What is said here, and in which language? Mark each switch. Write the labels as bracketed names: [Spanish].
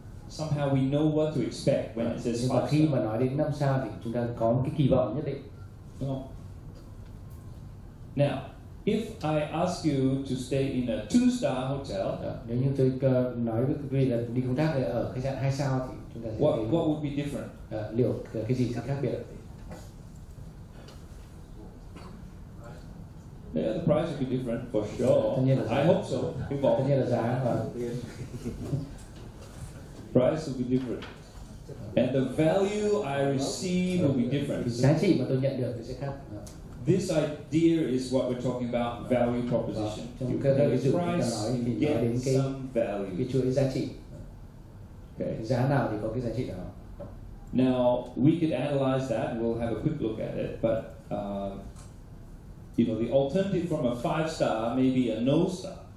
[English] Somehow we know what to expect when it says 5 star. [Vietnamese] Khi mà nói đến 5 sao thì chúng ta có một cái kỳ vọng nhất định. [English] Now, if I ask you to stay in a 2-star hotel, [Vietnamese] nếu như tôi nói với quý vị là đi công tác ở khách sạn 2 sao thì chúng ta sẽ [English] what would be different? [Vietnamese] Liệu cái gì sẽ khác biệt? [English] Yeah, the price will be different for sure. I hope so. [Vietnamese] Tất nhiên là giá và [English] price will be different, and the value I receive will be different. [Vietnamese] Giá trị mà tôi nhận được sẽ khác. [English] This idea is what we're talking about, value proposition. [Vietnamese] Trong cái ví dụ chúng ta nói thì nói đến cái chuỗi giá trị. [English] Okay. [Vietnamese] Giá nào thì có cái giá trị đó. [English] Now we could analyze that. We'll have a quick look at it, but you know, the alternative from a 5-star may be a no star.